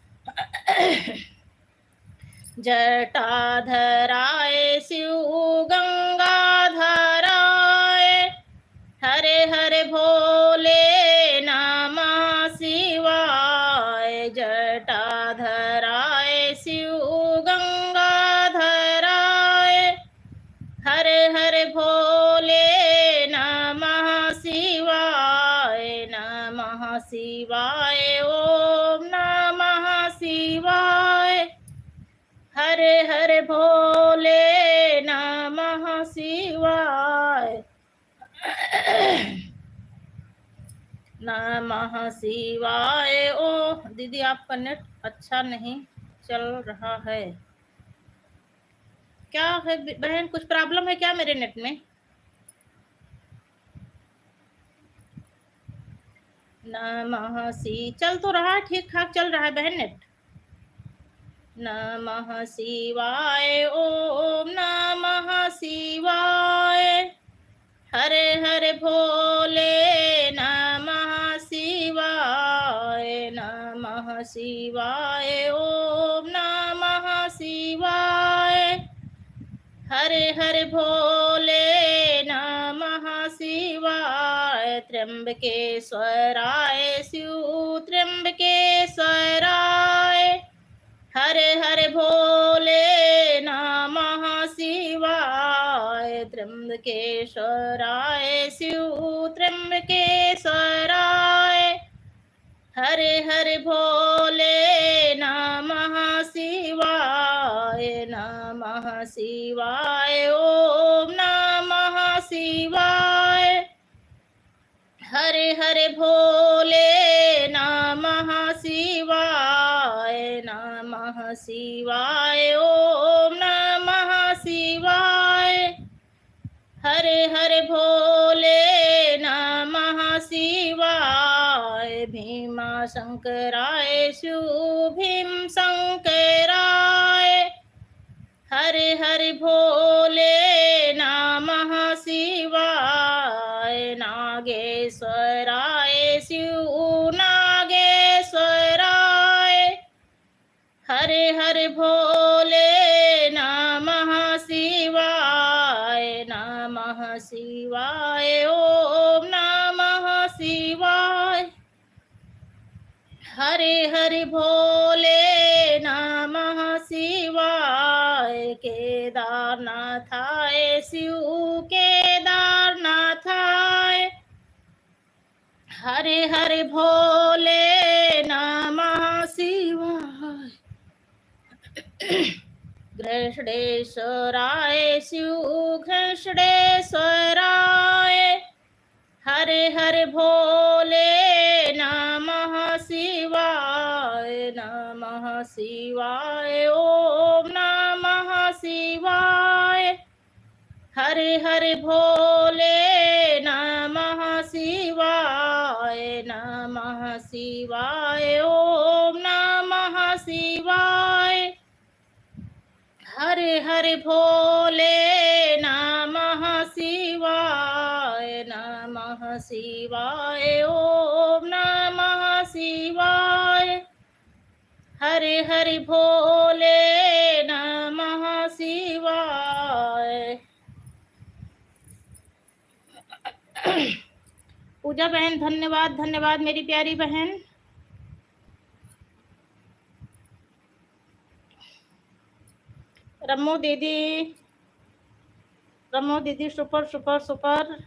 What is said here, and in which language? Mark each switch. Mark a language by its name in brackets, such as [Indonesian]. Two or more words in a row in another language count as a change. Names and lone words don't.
[Hindi] जटाधराय शिव गंगाधराय, हरे हरे भोले नमः शिवाय। जटाधराय शिव गंगाधराय, हरे हरे भोले नमः शिवाय। नमः शिवाय ओम नमः शिवाय। हरे हरे भोले नमः शिवाय। नमः शिवाय। ओ दीदी आपका नेट अच्छा नहीं चल रहा है क्या है बहन? कुछ प्रॉब्लम है क्या मेरे नेट में? नमः चल तो रहा है, ठीक ठाक चल रहा है बहन नेट। नमः शिवाय ओम नमः शिवाय। हरे हरे भोले नमः शिवाय। नमः शिवाय ओम नमः शिवाय। हरे हरे भोले नमः शिवाय। त्र्यंबकेश्वराय शिव त्र्यंबकेश्वराय, हरे हरे भोले नमः शिवाय। त्र्यंबकेश्वराय शिव त्र्यंबकेश्वराय, हरे हरे भोले नमः शिवाय। नमः शिवाय ओम नमः शिवाय। हरे हरे भोले नमः शिवाय। नमः शिवाय ओम नमः शिवाय। हरे हरे भोले नमः शिवाय। भीमा शंकराय शिव भीम शंकराय, हरे हरे भोले नमः शिवाय। नागेश्वराय शिव नागेश्वराय, हरे हरे भोले नमः शिवाय। नमः शिवाय ओम नमः शिवाय। हरे हरे भोले नमः शिवाय। केदारनाथाय शिव केदारनाथाय, हरे हरे भोले नमः शिवाय। घृष्णेश्वराय शिव घृष्णेश्वराय, हरे हरे भोले नमः शिवाय। नमः शिवाय ओम नमः शिवाय। हरे हरे भोले नमः शिवाय। नमः शिवाय ओम नमः शिवाय। हरे हरे भोले नमः शिवाय। नमः शिवाय ओम नमः शिवाय। हरे हरे भोले नमः शिवाय। पूजा बहन धन्यवाद धन्यवाद मेरी प्यारी बहन। रमो दीदी [English] super super super.